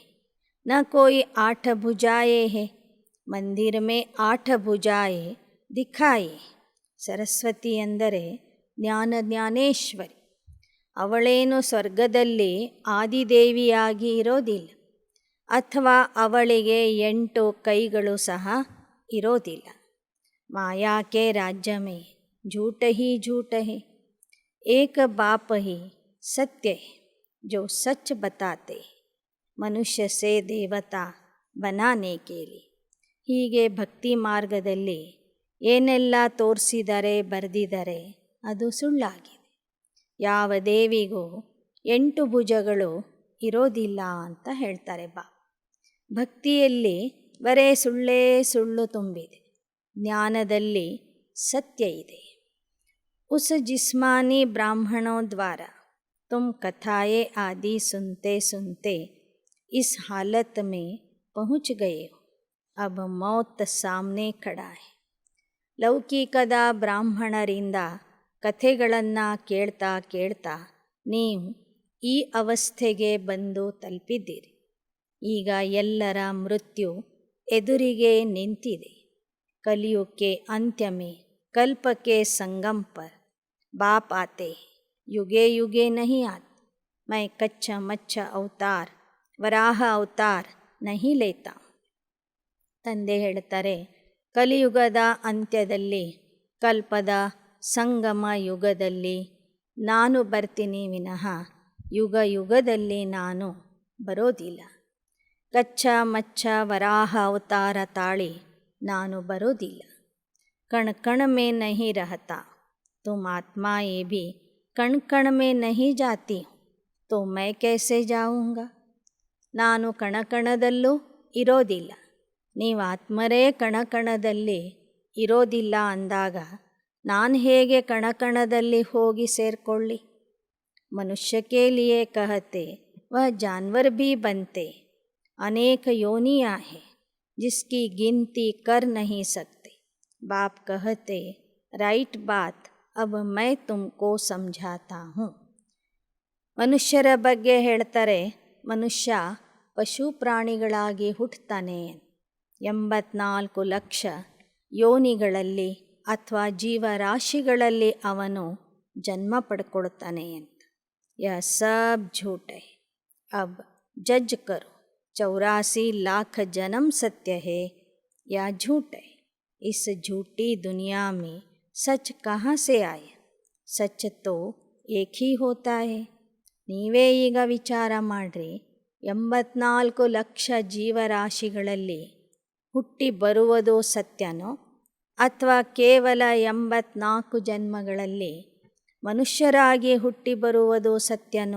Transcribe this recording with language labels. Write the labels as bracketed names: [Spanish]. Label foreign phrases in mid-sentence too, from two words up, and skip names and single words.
[Hindi] न कोई 8 भुजाएं है, मंदिर में 8 भुजाएं दिखाई. [Kannada] ಸರಸ್ವತಿ ಅಂದರೆ ಜ್ಞಾನ ಜ್ಞಾನೇಶ್ವರಿ. ಅವಳೇನು ಸ್ವರ್ಗದಲ್ಲಿ ಆದಿದೇವಿಯಾಗಿ ಇರೋದಿಲ್ಲ, ಅಥವಾ ಅವಳಿಗೆ 8 ಕೈಗಳು ಸಹ ಇರೋದಿಲ್ಲ. [Hindi] माया के राज्य में झूठ ही झूठ है, एक बाप ही सत्य है जो सच बताते हैं, मनुष्य से देवता बनाने के लिए. [Kannada] ಹೀಗೆ ಭಕ್ತಿ ಮಾರ್ಗದಲ್ಲಿ ಏನೆಲ್ಲ ತೋರಿಸಿದರೆ ಬರೆದಿದ್ದಾರೆ ಅದು ಸುಳ್ಳಾಗಿದೆ. ಯಾವ ದೇವಿಗೂ 8 ಭುಜಗಳು ಇರೋದಿಲ್ಲ ಅಂತ ಹೇಳ್ತಾರೆ ಭಕ್ತಿಯಲ್ಲಿ ಬರೇ ಸುಳ್ಳೇ ಸುಳ್ಳು ತುಂಬಿದೆ, ಜ್ಞಾನದಲ್ಲಿ ಸತ್ಯ ಇದೆ. [Hindi] उस जिस्मानी ब्राह्मणों द्वारा तुम कथाएं आदि सुनते सुनते इस हालत में पहुँच गए हो. अब मौत सामने खड़ा है. [Kannada] ಲೌಕಿಕದ ಬ್ರಾಹ್ಮಣರಿಂದ ಕಥೆಗಳನ್ನು ಕೇಳ್ತಾ ಕೇಳ್ತಾ ನೀವು ಈ ಅವಸ್ಥೆಗೆ ಬಂದು ತಲುಪಿದ್ದೀರಿ. ಈಗ ಎಲ್ಲರ ಮೃತ್ಯು ಎದುರಿಗೆ ನಿಂತಿದೆ. [Hindi] कलयुग के अंत्य में कल्प के संगम पर बाप आते, युगे युगे नहीं आते. मैं कच्चा मच्छा अवतार वराह अवतार नहीं लेता. [Kannada] ತಂದೆ ಹೇಳ್ತಾರೆ, ಕಲಿಯುಗದ ಅಂತ್ಯದಲ್ಲಿ, ಕಲ್ಪದ ಸಂಗಮ ಯುಗದಲ್ಲಿ ನಾನು ಬರ್ತೀನಿ ವಿನಃ ಯುಗ ಯುಗದಲ್ಲಿ ನಾನು ಬರೋದಿಲ್ಲ. ಕಚ್ಚಾ ಮಚ್ಚ ವರಾಹ ಅವತಾರ ತಾಳಿ ನಾನು ಬರೋದಿಲ್ಲ. [Hindi] कण कण में नहीं रहता. तुम आत्माएं भी कण कण में नहीं जाती हो, तो मैं कैसे जाऊँगा. [Kannada] ನಾನು ಕಣಕಣದಲ್ಲೂ ಇರೋದಿಲ್ಲ, ನೀವು ಆತ್ಮರೇ ಕಣಕಣದಲ್ಲಿ ಇರೋದಿಲ್ಲ ಅಂದಾಗ ನಾನು ಹೇಗೆ ಕಣಕಣದಲ್ಲಿ ಹೋಗಿ ಸೇರಿಕೊಳ್ಳಿ. [Hindi] मनुष्य के लिए कहते वह जानवर भी बनते. अनेक योनियाँ हैं जिसकी गिनती कर नहीं सकते. बाप कहते, राइट बात, अब मैं तुमको समझाता हूँ. [Kannada] ಮನುಷ್ಯರ ಬಗ್ಗೆ ಹೇಳ್ತಾರೆ, ಮನುಷ್ಯ ಪಶು ಪ್ರಾಣಿಗಳಾಗಿ ಹುಟ್ಟುತ್ತಾನೆ. 84 ಲಕ್ಷ ಯೋನಿಗಳಲ್ಲಿ ಅಥವಾ ಜೀವರಾಶಿಗಳಲ್ಲಿ ಅವನು ಜನ್ಮ ಪಡ್ಕೊಳ್ತಾನೆ ಅಂತ. [Hindi] यह सब झूठ है. अब जज करो, 84 लाख जन्म सत्य है या झूठ है. इस झूठी दुनिया में सच कहाँ से आए. सच तो एक ही होता है. [Kannada] ನೀವೇ ಈಗ ವಿಚಾರ ಮಾಡಿರಿ, 84 ಲಕ್ಷ ಜೀವರಾಶಿಗಳಲ್ಲಿ ಹುಟ್ಟಿ ಬರುವುದು ಸತ್ಯನೋ ಅಥವಾ ಕೇವಲ 84 ಜನ್ಮಗಳಲ್ಲಿ ಮನುಷ್ಯರಾಗಿ ಹುಟ್ಟಿ ಬರುವುದು ಸತ್ಯನೋ.